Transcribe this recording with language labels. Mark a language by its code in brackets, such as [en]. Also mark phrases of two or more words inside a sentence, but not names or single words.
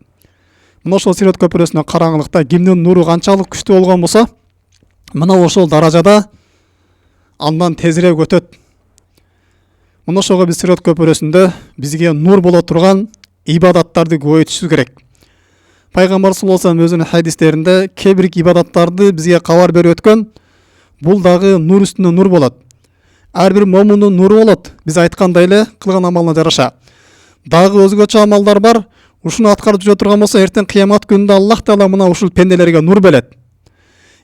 [ky] Мына ошол Сирот көпүрөсүнөн караңгылыкта кимдин нуру канчалык күчтүү болгон болсо, мына ошол даражада андан тезирээк өтөт. Мына ошого биз Сирот көпүрөсүндө бизге нур боло турган ибадаттарды көбөйтүшүбүз керек. Пайгамбар [ar] صلى الله عليه وسلم [ky] өзүнүн хадистеринде кээ бир ибадаттарды бизге кабар берип өткөн. Бул дагы нур үстүнө нур болот. Ар бир момундун нуру болот. Биз айткандай эле кылган амалына жараша. Дагы өзгөчө амалдар бар. Ушуну аткарып жүрө турган болсо, эртең кыямат күнүндө Аллах Таала мына ушул пенделерге нур берет.